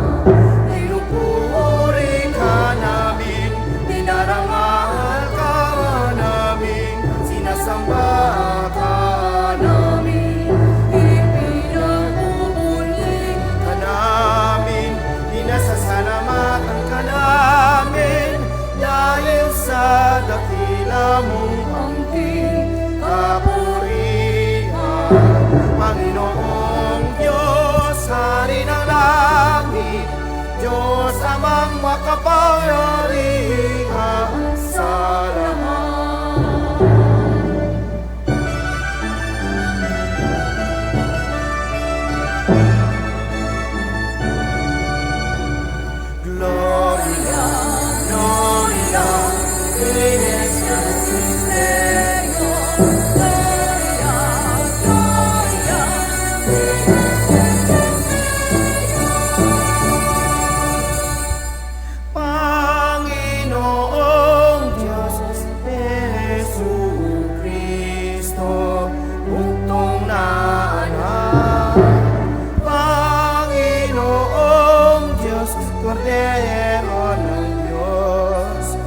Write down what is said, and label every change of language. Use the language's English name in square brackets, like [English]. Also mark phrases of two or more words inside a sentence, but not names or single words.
[Filipino] Pinupuri ka namin, dinarangal ka namin, sinasamba ka namin, ipinagpupuli ka namin, pinasasalamatan ka namin, dahil sa dakila mong pangkin kapurihan. Panginoong Diyos, Hari ng langit, Diyos amang makapangyarihan sa lahat. [Latin] Gloria, Gloria, in excelsis Deo. Gloria, Gloria, in excelsis Deo. [Filipino] Panginoong Diyos, Jesucristo, buktong na anak. Panginoong Diyos, Kordero ng Diyos,